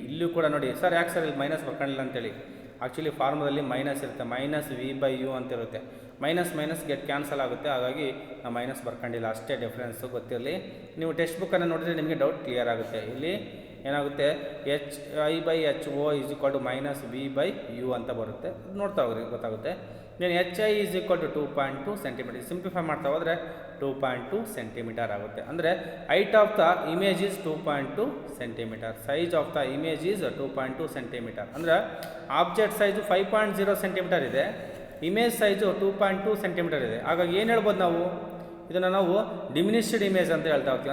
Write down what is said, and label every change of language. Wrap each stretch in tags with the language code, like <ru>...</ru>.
<kn>ಇಲ್ಲೂ ಕೂಡ ನೋಡಿ ಸರ್ ಯಾಕೆ ಸರ್ ಇಲ್ಲಿ ಮೈನಸ್ ಬರ್ಕೊಂಡಿಲ್ಲ ಅಂತೇಳಿ, ಆ್ಯಕ್ಚುಲಿ ಫಾರ್ಮುಲಲ್ಲಿ ಮೈನಸ್ ಇರುತ್ತೆ, -v/u ಅಂತ ಇರುತ್ತೆ. ಮೈನಸ್ ಗೆಟ್ ಕ್ಯಾನ್ಸಲ್ ಆಗುತ್ತೆ. ಹಾಗಾಗಿ ನಾವು ಮೈನಸ್ ಬರ್ಕೊಂಡಿಲ್ಲ ಅಷ್ಟೇ, ಡಿಫ್ರೆನ್ಸು ಗೊತ್ತಿರಲಿ. ನೀವು ಟೆಕ್ಸ್ಟ್ ಬುಕ್ಕನ್ನು ನೋಡಿದರೆ ನಿಮಗೆ ಡೌಟ್ ಕ್ಲಿಯರ್ ಆಗುತ್ತೆ. ಇಲ್ಲಿ ಏನಾಗುತ್ತೆ, hi/ho = -v/u ಅಂತ ಬರುತ್ತೆ. ನೋಡ್ತಾ ಹೋಗ್ರಿ ಗೊತ್ತಾಗುತ್ತೆ. then hi = 2.2 centimetre. ಸಿಂಪ್ಲಿಫೈ ಮಾಡ್ತಾ ಹೋದರೆ 2.2 ಸೆಂಟಿಮೀಟರ್ ಆಗುತ್ತೆ.</kn> <en>ಅಂದರೆ height of the image is 2.2 centimetre, size of the image is 2.2 centimetre.</en> <kn>ಅಂದರೆ ಆಬ್ಜೆಕ್ಟ್ ಸೈಜು 5.0 ಸೆಂಟಿಮೀಟರ್ ಇದೆ, ಇಮೇಜ್ ಸೈಜು 2.2 ಸೆಂಟಿಮೀಟರ್ ಇದೆ. ಹಾಗಾಗಿ ಏನು ಹೇಳ್ಬೋದು ನಾವು, ಇದನ್ನು ನಾವು ಡಿಮಿನಿಷ್ಡ್ ಇಮೇಜ್ ಅಂತ ಹೇಳ್ತಾ ಹೋಗ್ತೀವಿ.</kn>